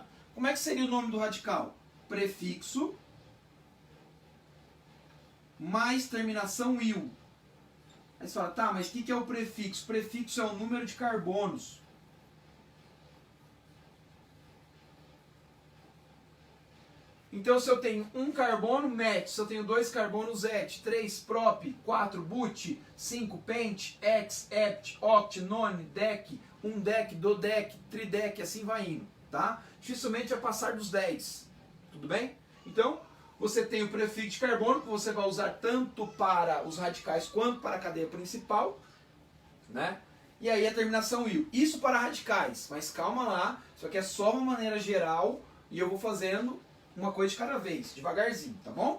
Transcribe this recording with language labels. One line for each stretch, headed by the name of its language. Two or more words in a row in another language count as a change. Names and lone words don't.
Portuguese: Como é que seria o nome do radical? Prefixo mais terminação il. Aí você fala, tá, mas o que é o prefixo? Prefixo é o número de carbonos. Então se eu tenho um carbono, MET. Se eu tenho 2 carbonos, ET. 3, prop. 4, but. 5, pent. Hex, hept, oct, none, dec. 1 dec, dodec, tridec, assim vai indo, tá? Dificilmente vai passar dos 10. Tudo bem? Então, você tem o prefixo de carbono, que você vai usar tanto para os radicais quanto para a cadeia principal, né? E aí a terminação il. Isso para radicais, mas calma lá, isso aqui é só uma maneira geral e eu vou fazendo uma coisa de cada vez, devagarzinho, tá bom?